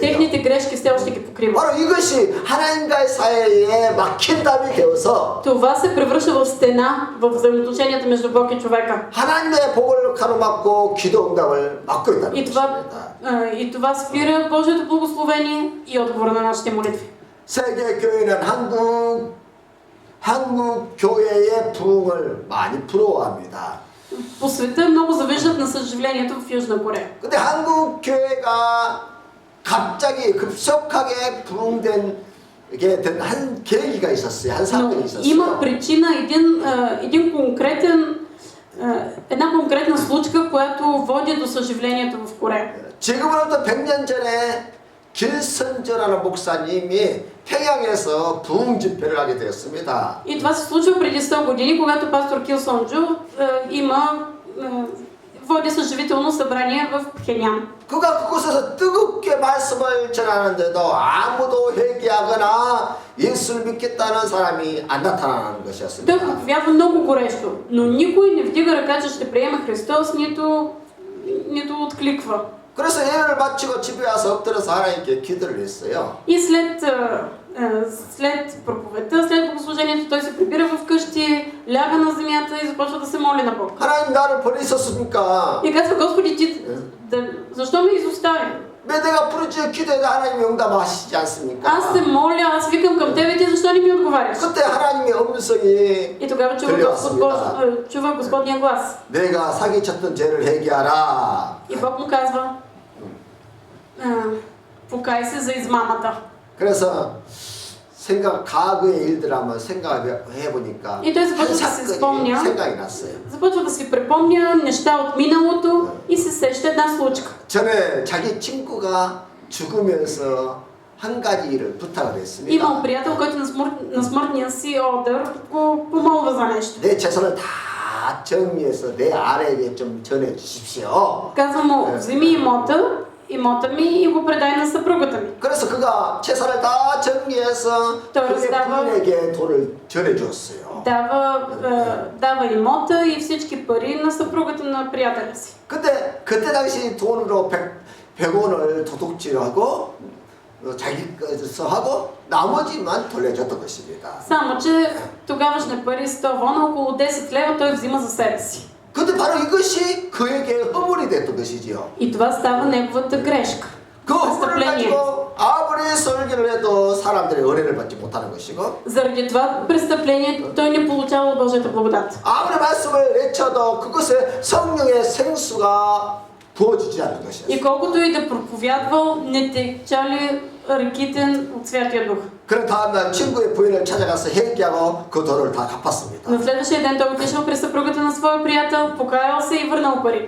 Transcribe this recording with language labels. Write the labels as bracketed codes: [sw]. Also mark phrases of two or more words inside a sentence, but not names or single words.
[bg] Техните грешки все още ги покриват. [ko] 바로 이것이 하나님과의 사이에 막힌 담이 되어서 [bg] Това се превръща в стена в взаимоотношенията между Бог и човека. [ko] 하나님의 복을 가로막고 기도 응답을 막고 있다는 [bg] И [ko] 것입니다. [bg] това спира Божието благословение и отговора на нашите молитви. [ko] 세계 교회는 한국 교회의 부흥을 많이 부러워합니다. [bg] По света много завиждат на съжалението в Южна Корея. [ko] 근데 한국 교회가 갑자기 급속하게 부흥된 게 된 한 계기가 있었어요. 한 [bg] Но [ko] 사건이 있었어요. [bg] има причина, една конкретна случка, която води до съживлението в Корея. [ko] 지금으로부터 100년 전에 길선전하는 목사님이 평양에서 부흥 집회를 하게 되었습니다. [bg] И това се случва преди 100 години, когато пастор Кил Сонджу води съживително събрание в Пхенян. [ko] 그가 그곳에서 뜨겁게 말씀을 전하는데도 아무도 회개하거나 예수를 믿겠다는 사람이 안 나타나는 [bg] Той [ko] 것이었습니다. [bg] проповядва много горещо, но никой не вдига ръка, че ще приема Христос, нито откликва. [ko] 그래서 예배를 마치고 집에 와서 엎드려서 하나님께 기도를 했어요. [bg] И след проповедта, след богослужението, той се прибира в къщи, ляга на земята и започва да се моли на Бог. [ko] 하나님 나를 버리셨습니까? [bg] И казва, Господи, ти защо ме изостави? [ko] 왜 내가 부르짖어 기도해도 하나님이 응답하시지 않습니까? [bg] Аз се моля, аз викам към тебе, ти защо не ми отговаряш? [ko] 그때 하나님의 음성이 [bg] И тогава чува Господния глас. [ko] 내가 사기쳤던 죄를 회개하라. [bg] И Бог му казва, покай се за измамата. [ko] 그래서 과거의 일들 한번 생각해 보니까 [bg] И той [ko] 한 [bg] започва да се спомня, [ko] 생각이 났어요. [bg] започва да си припомня неща от миналото и се сеща една случка. [ko] 전에 자기 친구가 죽으면서 한 가지 일을 부탁을 했습니다. [bg] Имал приятел, който на смъртния си одър го помолва за нещо. [ko] 내 재산을 다 정리해서 내 아내에게 좀 전해 주십시오. [bg] Казва му, вземи имота ми и го предай на съпругата ми. [ko] 그래서 그가 재산을 다 정리해서 그의 부인에게 돈을 전해 줬어요. [bg] Дава имота и всички пари на съпругата на приятеля си. [ko] 근데 그때 당시 돈으로 100원을 도둑질하고 자기 것에서 하고 나머지만 돌려줬던 것입니다. [bg] Само, че тогавашни пари 100 вона, около 10 лева той взима за себе си. [ko] 근데 바로 이것이 그에게 허물이 됐던 것이지요. [bg] И това става неговата грешка. [ko] 그 허물을 [bg] престъпление. [ko] 가지고 아무리 설교를 해도 사람들이 은혜를 받지 못하는 것이고 [bg] Заради това престъпление той не получава Божията благодат. [ko] 아무리 말씀을 외쳐도 그것에 성령의 생수가 부어지지 않는 것이었어요. [bg] И колкото и да проповядвал, не течали реките от Святия Дух. [ko] 그런 다음날 친구의 부인을 찾아가서 회개하고 그 돈을 다 갚았습니다. [bg] На следващия ден той отишъл при съпругата на своя приятел, покаял се и върнал парите.